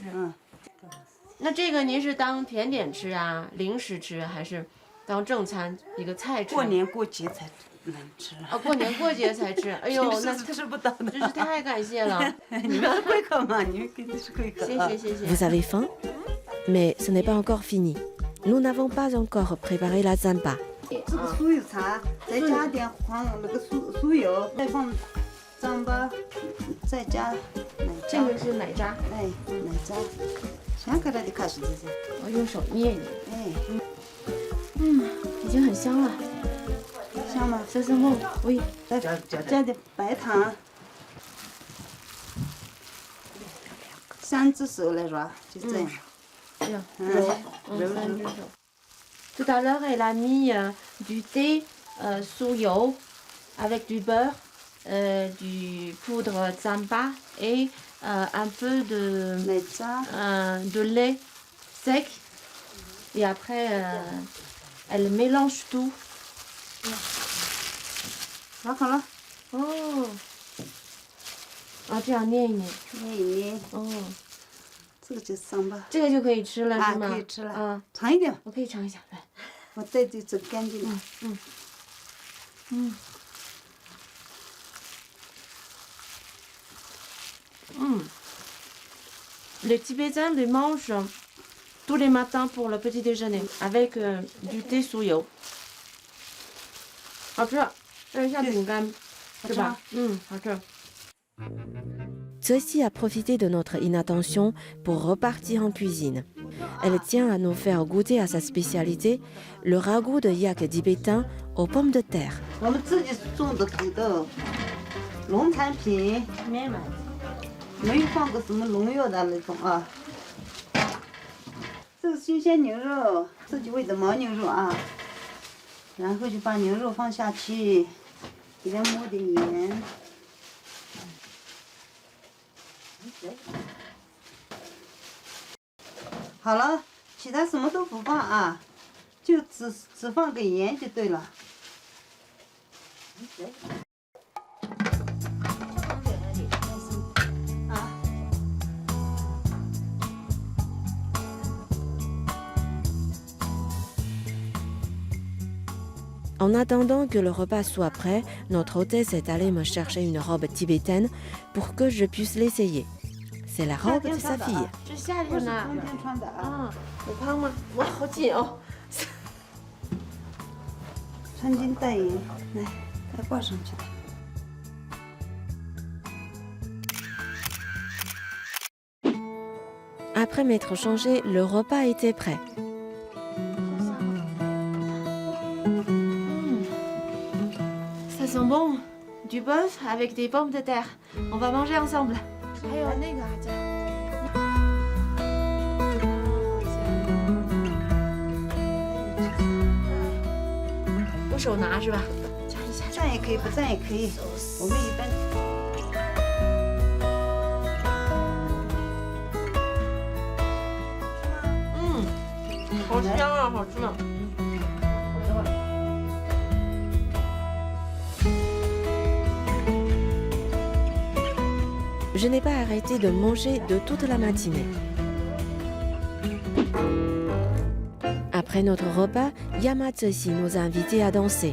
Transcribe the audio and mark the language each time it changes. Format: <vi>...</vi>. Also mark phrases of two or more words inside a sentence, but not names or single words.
<zh>那这个您是当甜点吃啊，零食吃，还是当正餐一个菜吃？过年过节才能吃。过年过节才吃。哎呦，那吃不到的。真是太感谢了。你们是贵客嘛？你们肯定是贵客。谢谢。</zh> <fr>Vous avez faim? Mais ce n'est pas encore fini. Nous n'avons pas encore préparé la zampa.</fr> <zh>这个酥油茶，再加点那个酥油，再放糌粑，再加奶渣。这个是奶渣。奶渣。香可来的开始这些。我用手捏一捏。已经很香了。香吗？色梦，喂，再加点白糖。3只手来抓，就这样。</zh> <fr>Tout à l'heure, elle a mis du thé sous l'eau avec du beurre, du poudre zamba et un peu de lait sec. Et après, elle mélange tout.</fr> <zh>Oh. 啊，这样捏一捏。捏一捏。哦，这个就是桑巴。这个就可以吃了，啊，是吗？可以吃了。啊，尝一点。我可以尝一下，来。我这就整干净了。</zh> <fr>Les Tibétains les mangent tous les matins pour le petit déjeuner avec du thé souillot.</fr> <zh>好吃，有点像饼干，是吧？好吃。</zh> <fr>Ceci a profité de notre inattention pour repartir en cuisine. Elle tient à nous faire goûter à sa spécialité, le ragoût de yak tibétain aux pommes de terre.</fr> <zh>我们自己种的土豆，农产品，没有放过什么农药的那种啊。这个新鲜牛肉，自己喂的牦牛肉啊，然后就把牛肉放下去，给它抹点盐。好了，其他什么都不放啊，就只放个盐就对了。</zh> <fr>En attendant que le repas soit prêt, notre hôtesse est allée me chercher une robe tibétaine pour que je puisse l'essayer. C'est la robe de sa fille.</fr> <zh>这夏天呢？冬天穿的啊。有胖吗？哇，好紧哦！穿金戴银，来，再挂上去。</zh> <fr>Après m'être changé, le repas était prêt. Ça sent bon, du bœuf avec des pommes de terre. On va manger ensemble.</fr> <zh>还有那个这用手拿是吧？蘸一下，蘸也可以，不蘸也可以。我们一般。好香啊，好吃呢。</zh> <fr>Je n'ai pas arrêté de manger de toute la matinée. Après notre repas, Yama Tsosi nous a invités à danser.</fr>